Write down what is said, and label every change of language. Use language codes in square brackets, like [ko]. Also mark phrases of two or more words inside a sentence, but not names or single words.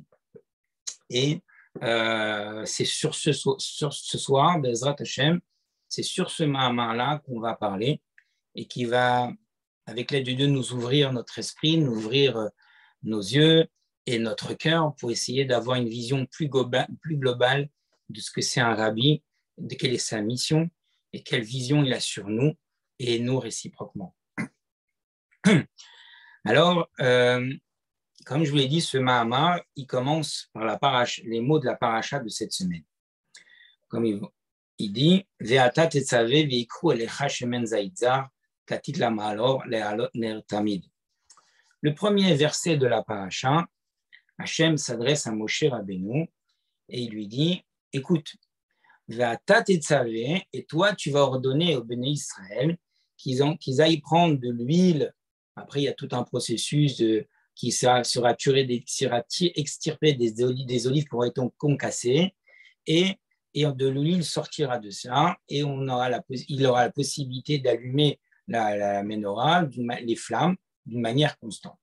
[fr] Et c'est sur ce soir, [he] בעזרת השם, [fr] c'est sur ce Mahamar-là qu'on va parler et qui va, avec l'aide de Dieu, nous ouvrir notre esprit, nous ouvrir nos yeux et notre cœur pour essayer d'avoir une vision plus globale de ce que c'est un rabbi, de quelle est sa mission et quelle vision il a sur nous et nous réciproquement. Alors, comme je vous l'ai dit, ce Mahamar, il commence par les mots de la paracha de cette semaine. Comme il dit, [he] ואתה תצוה ויקחו אליך שמן זית זך כתית למאור להעלת נר תמיד. [fr] Le premier verset de la paracha, Hachem s'adresse à Moshe Rabbeinu et il lui dit, écoute, [he] ואתה תצוה, [fr] et toi tu vas ordonner aux [he] בני ישראל [fr] qu'ils aillent prendre de l'huile. Après, il y a tout un processus qui sera extirpé des olives qui auront été concassées, et de l'huile sortira de ça, et il aura la possibilité d'allumer la menorah, les flammes, d'une manière constante.